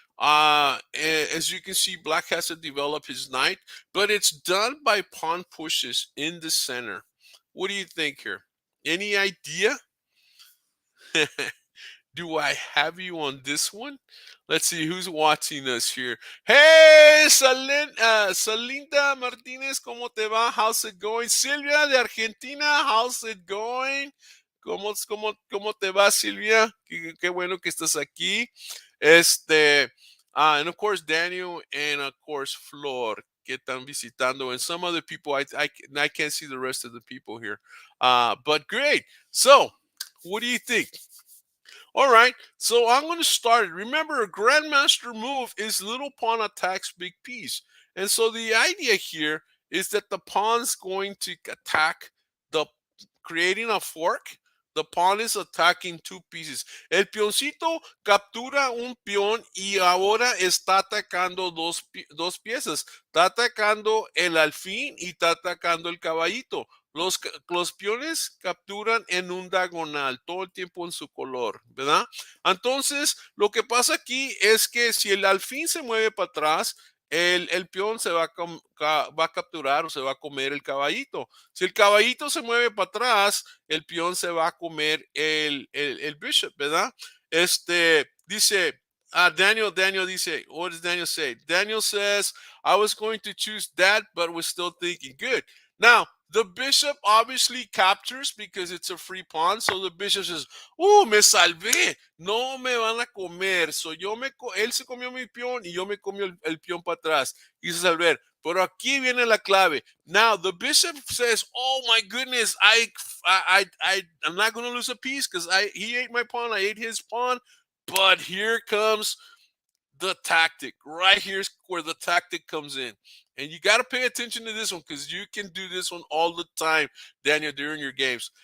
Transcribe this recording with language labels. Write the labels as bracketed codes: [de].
[en] As you can see, black has to develop his knight, but it's done by pawn pushes in the center. What do you think here? Any idea? Do I have you on this one? Let's see who's watching us here. Hey, Salinda Martinez, [es] ¿cómo te va? [en] How's it going? Silvia de Argentina, how's it going? [es] ¿Cómo te va, Silvia? Qué bueno que estás aquí. [en] And of course, Daniel and of course, Flor, [es] que están visitando, [en] and some other people. I can't see the rest of the people here. But great. So, what do you think? All right, so I'm going to start it. Remember, a grandmaster move is little pawn attacks big piece. And so the idea here is that the pawn's going to attack creating a fork. The pawn is attacking 2 pieces. [es] El peoncito captura un peón y ahora está atacando dos piezas. Está atacando el alfil y está atacando el caballito. Los peones capturan en un diagonal todo el tiempo en su color, ¿verdad? Entonces, lo que pasa aquí es que si el alfil se mueve para atrás, el peón se va a capturar o se va a comer el caballito. Si el caballito se mueve para atrás, el peón se va a comer el bishop, ¿verdad? Dice, Daniel dice, [en] what does Daniel say? Daniel says, I was going to choose that, but was still thinking. Good. Now, the bishop obviously captures because it's a free pawn. So the bishop says, [es] me salvé. No me van a comer. So él se comió mi peón y yo me comió el peón para atrás. Quise salvar. Pero aquí viene la clave. [en] Now, the bishop says, oh my goodness, I'm not going to lose a piece because he ate my pawn. I ate his pawn. But here comes the tactic. Right here's where the tactic comes in. And you got to pay attention to this one because you can do this one all the time, Daniel, during your games.